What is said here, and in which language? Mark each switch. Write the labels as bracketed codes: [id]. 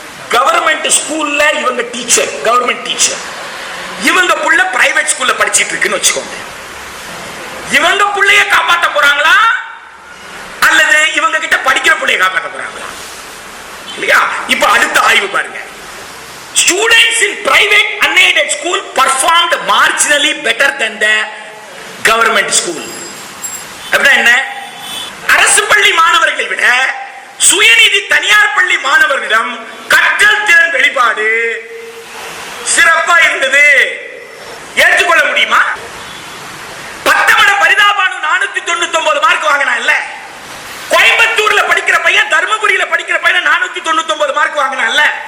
[ta] Government ஸ்கூல்ல இவங்க teacher, government teacher, இவங்க புள்ள பிரைவேட் ஸ்கூல்ல படிச்சிட்டு இருக்குன்னு வச்சுக்கோங்க. இவங்க புள்ளைய காப்பாற்ற போறாங்களா அல்லது இவங்க கிட்ட படிக்கிற புள்ளைய காப்பாற்ற போறாங்களா? இல்லையா? இப்ப அடுத்த ஆய்வு பாருங்க. [en] Students in private unaided school performed marginally better than the government school. [ta] அப்படின்னா என்ன? அரசு பள்ளி மாணவர்களை விட சுயநிதி தனியார் பள்ளி மாணவர்களிடம் கற்றல் திறன் வெளிப்பாடு சிறப்பா இருந்தது. ஏற்றுக்கொள்ள முடியுமா? பத்தமட பரிதாபானு 499 மார்க் வாங்கினா இல்ல? கோயம்புத்தூர்ல படிக்கிற பையன் தர்மபுரியில படிக்கிற பையன் 499 மார்க் வாங்கினா இல்ல?